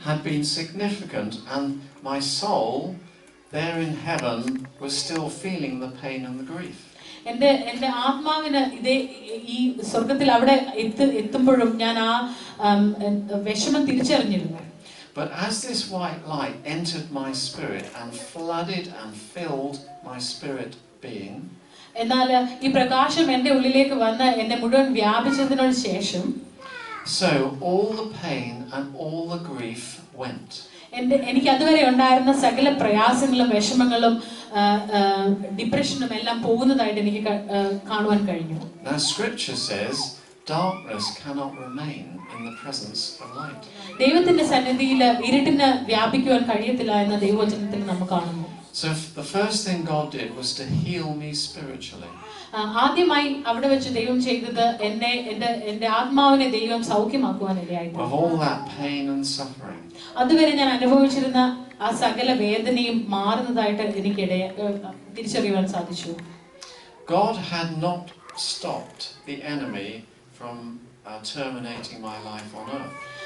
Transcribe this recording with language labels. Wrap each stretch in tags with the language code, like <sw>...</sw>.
<en>Had been significant, and my soul there in heaven was still feeling the pain and the grief.</en> <ml>എൻ്റെ ആത്മാവിന് ഈ സ്വർഗത്തിൽ അവിടെ എത്തുമ്പോഴും ഞാൻ ആ വിഷമം തിരിച്ചറിഞ്ഞിരുന്നു.</ml> <en>But as this white light entered my spirit and flooded and filled my spirit being,</en> <ml>എന്നാൽ ഈ പ്രകാശം എൻ്റെ ഉള്ളിലേക്ക് വന്ന് എന്നെ മുഴുവൻ വ്യാപിച്ചതിനു ശേഷം,</ml> <en>so all the pain and all the grief went.</en> <ml>എനിക്ക് അതുവരെ ഉണ്ടായിരുന്ന സകല പ്രയാസങ്ങളും വിഷമങ്ങളും ഡിപ്രഷനും എല്ലാം പോകുന്നതായിട്ട് എനിക്ക് കാണുവാൻ കഴിഞ്ഞു.</ml> <en>Now scripture says darkness cannot remain in the presence of light.</en> <ml>ദൈവത്തിന്റെ സന്നിധിയിൽ ഇരുട്ടിന് വ്യാപിക്കുവാൻ കഴിയത്തില്ല എന്ന ദൈവവചനത്തിൽ നാം കാണുന്നു.</ml> <en>So the first thing God did was to heal me spiritually.</en> <ml>ആദ്യമായി അവിടെ വെച്ച് ദൈവം ചെയ്തത് എൻ്റെ ആത്മാവിനെ ദൈവം സൗഖ്യമാക്കുവാൻ ഇടയായിരുന്നു.</ml> <en>Of all that pain and suffering.</en> <ml>അതുവരെ ഞാൻ അനുഭവിച്ചിരുന്ന ആ സകല വേദനയും മാറുന്നതായിട്ട് എനിക്ക് തിരിച്ചറിയുവാൻ സാധിച്ചു.</ml> <en>God had not stopped the enemy from terminating my life on earth.</en>